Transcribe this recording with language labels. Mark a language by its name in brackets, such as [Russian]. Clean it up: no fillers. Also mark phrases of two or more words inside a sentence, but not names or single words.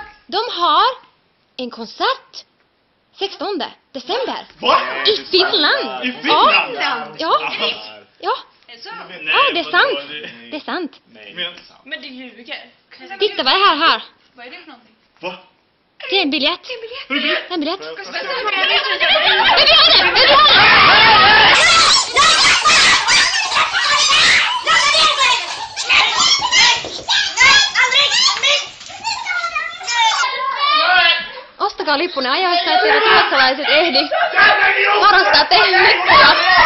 [Swedish] De har en konsert 16 december. Va? I Finland. I Finland? Ja. Ja, det är sant. Det är sant. Men du ljuger. Titta vad är här. Vad är det för någonting? Va? Det är en biljett. En biljett. [Finnish] Ostakaa lippunne ajoissa, etteivät ruotsalaiset ehdi varastaa teidän lippuja.